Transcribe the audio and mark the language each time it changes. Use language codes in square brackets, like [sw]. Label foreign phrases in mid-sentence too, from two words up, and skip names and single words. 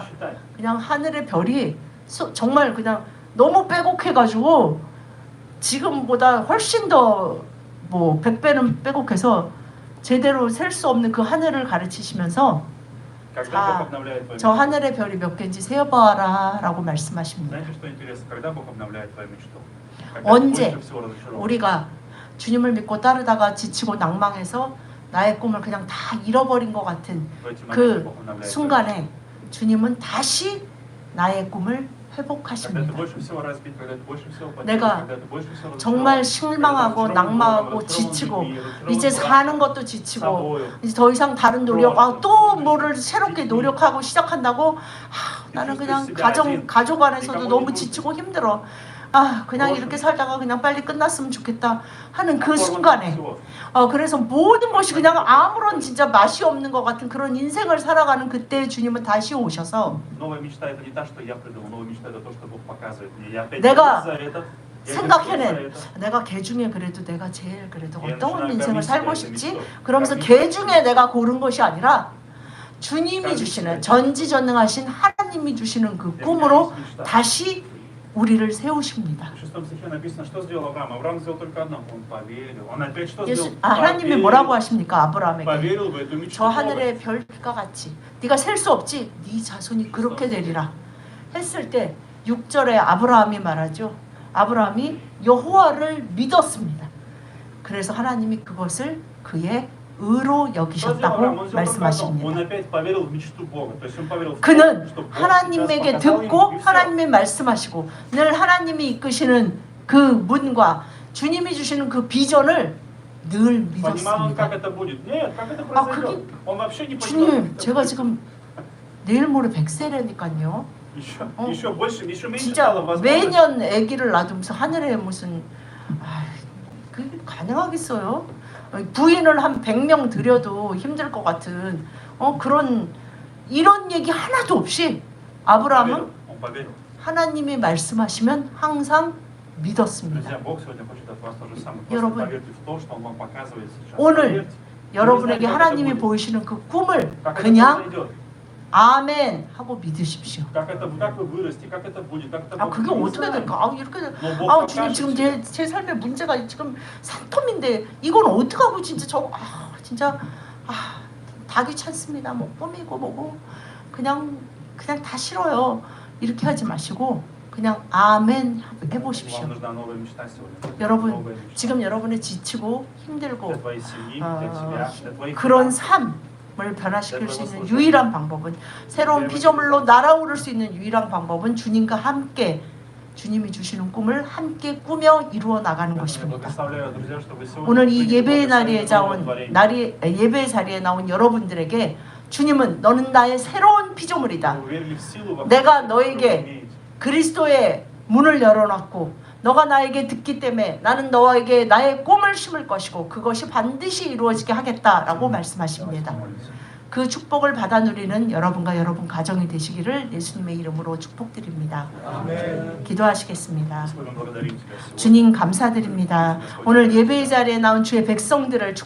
[ru] Считай. [ko] 그냥 하늘의 별이 정말 그냥 너무 빼곡해가지고 지금보다 훨씬 더 뭐 100배는 빼곡해서 제대로 셀 수 없는 그 하늘을 가르치시면서 [ru] Когда [ko] 자, [ru] Бог обновляет твою [ko] 저 [ru] мечту? [ko] 하늘의 별이 몇 개인지 세어봐라 라고 말씀하십니다. [ru] Знаете, что интересно? Когда Бог обновляет твою мечту? Когда ты [ko] 언제 [ru] больше всего разочарован. [ko] 우리가 주님을 믿고 따르다가 지치고 낭망해서 나의 꿈을 그냥 다 잃어버린 것 같은 [ru] В эти моменты [ko] 그 [ru] Бог обновляет твою мечту. [ko] 순간에 주님은 다시 나의 꿈을 [ru] Когда ты [ko] 회복하십니다. [ru] больше всего разбит, когда ты больше всего потерян, [ko] 내가 [ru] когда ты больше всего [ko] 정말 [ru] разочарован, [ko] 실망하고 [ru] когда ты [ko] 낙망하고 [ru] разочарован [ko] 지치고 [ru] людьми, разочарован [ko] 이제 [ru] Богом, [ko] 사는 것도 지치고 [ru] собою, [ko] 이제 더 이상 다른 노력 또 뭐를 새롭게 노력하고 시작한다고 나는 그냥 가족 안에서도 너무 지치고 힘들어. 그냥 이렇게 살다가 그냥 빨리 끝났으면 좋겠다 하는 그 순간에 그래서 모든 것이 그냥 아무런 진짜 맛이 없는 것 같은 그런 인생을 살아가는 그때 주님은 다시 오셔서 [ru] Новая мечта это не та, что я придумал, новая мечта это то, что Бог показывает мне. Я опять [ko] 내가 [ru] за это. [ko] 생각해낸 내가 개 중에 그래도 내가 제일 그래도 어떤 인생을 살고 싶지? 그러면서 개 중에 내가 고른 것이 아니라 주님이 주시는 전지전능하신 하나님이 주시는 그 꿈으로 다시 우리를 세우십니다. [ru] В 6 стихе написано, что сделал Авраам. Авраам сделал только одно, он поверил. Он опять что сделал? [ko] 하나님이 뭐라고 하십니까? 아브라함에게 [ru] Поверил в эту мечту. [ko] 저 하늘의 별과 같이 네가 셀 수 없지? 네 자손이 그렇게 되리라 했을 때 6절에 아브라함이 말하죠. 아브라함이 여호와를 믿었습니다. 그래서 하나님이 그것을 그의 의로 여기셨다고 말씀하십니다. [ru] Он опять поверил в мечту Бога. То есть он поверил в [ko] 그는 [ru] то, что Бог [ko] 하나님에게 [ru] сейчас показал ему, [ko] 듣고 [ru] и всё. [ko] 하나님이 말씀하시고 늘 하나님이 이끄시는 그 문과 주님이 주시는 그 비전을 늘 [ru] Понимал он, как [ko] 믿었습니다. [ru] это будет? Нет, как это произойдет? Он вообще не понимал. [ko] 주님, 제가 지금 내일 모레 100세라니까요. [ru] Еще больше, еще меньше [ko] 진짜 [ru] стало возможность. [ko] 매년 아기를 낳으면서 하늘에 무슨 그게 가능하겠어요? 부인을 한 100명 들여도 힘들 것 같은 그런 이런 얘기 하나도 없이 아브라함은 [ru] Он поверил. [ko] 하나님이 말씀하시면 항상 믿었습니다. [ru] Друзья, Бог сегодня хочет от вас то же самое. [ko] 여러분, [ru] Просто поверьте в то, что Он вам показывает сейчас. [ko] 오늘 [ru] Поверьте. [ko] 여러분에게 [ru] Вы не знаете, как это [ko] 하나님이 [ru] будет. [ko] 보이시는 그 꿈을 [ru] Как это [ko] 그냥 [ru] произойдет. [ko] 아멘 하고 믿으십시오. [ru] Как вы вырастете, как это будет, как это [ko] 아 [ru] будет. [ko] 그게 [ru] Мы не [ko] 어떻게 [ru] знаем. [ko] 될까? 이렇게 [ru] Но Бог [ko] 아 주님 [ru] покажет [ko] 지금 [ru] тебе. [ko] 제 삶의 문제가 지금 산토인데 이건 어떡하고 진짜 진짜 다 귀찮습니다. 뭐 꿈이고 뭐고 그냥 다 싫어요. 이렇게 하지 마시고 그냥 아멘 해보십시오. [ru] Вам нужна новая мечта сегодня. [ko] 여러분 [ru] Новая мечта. [ko] 지금 여러분이 지치고 힘들고 [ru] Для твоей семьи, для тебя, для твоих [ko] 그런 [ru] детей. [ko] 삶을 변화시킬 수 있는 유일한 방법은 새로운 피조물로 날아오를 수 있는 유일한 방법은 주님과 함께 주님이 주시는 꿈을 함께 꾸며 이루어 나가는 [ru] Я [ko] 것입니다. [ru] благословляю, друзья, что вы сегодня [ko] 오늘 이 [ru] будете [ko] 예배의 [ru] благословены новым творением. [ko] 예배 자리에 나온 여러분들에게 주님은 너는 나의 새로운 피조물이다. [ru] Вы уверили в силу во [ko] 내가 [ru] Христа, [ko] 너에게 [ru] которую вы имеете. [ko] 그리스도의 문을 열어놨고 너가 나에게 듣기 때문에 나는 너에게 나의 꿈을 심을 것이고 그것이 반드시 이루어지게 하겠다라고 말씀하십니다. 그 축복을 받아 누리는 여러분과 여러분 가정이 되시기를 예수님의 이름으로 축복드립니다. 기도하시겠습니다. [ru] Господи, мы благодарим Тебя сегодня. [ko] 주님 감사드립니다. 오늘 예배의 자리에 나온 주의 백성들을